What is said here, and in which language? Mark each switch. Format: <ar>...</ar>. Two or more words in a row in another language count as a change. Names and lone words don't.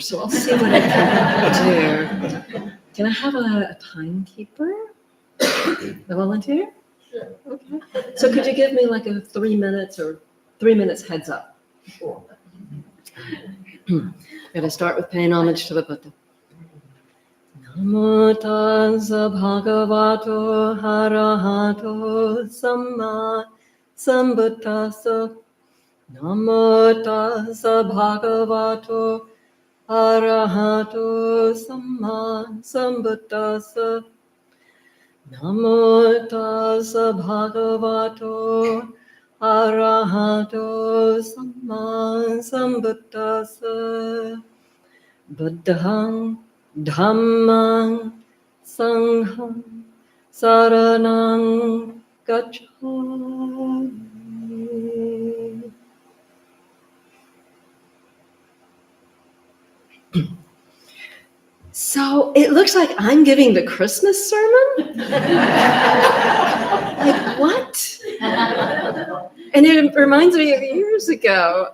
<en>So I'll see what I can do. Can I have a timekeeper? A volunteer? Sure. Okay. So could you give me like a 3 minutes or 3 minutes heads up? Sure. Gotta start with paying homage to the Buddha.</en> <pi>Namo tassa bhagavato arahato samma sambuddhassa. Namo tassa bhagavato arahato samma sambuddhassa. Namo tassa bhagavato arahato samma sambuddhassa. Buddhang dhammang sangham saranang gacchami.</pi> <en>So it looks like I'm giving the Christmas sermon? Like what? And it reminds me of years ago.</en>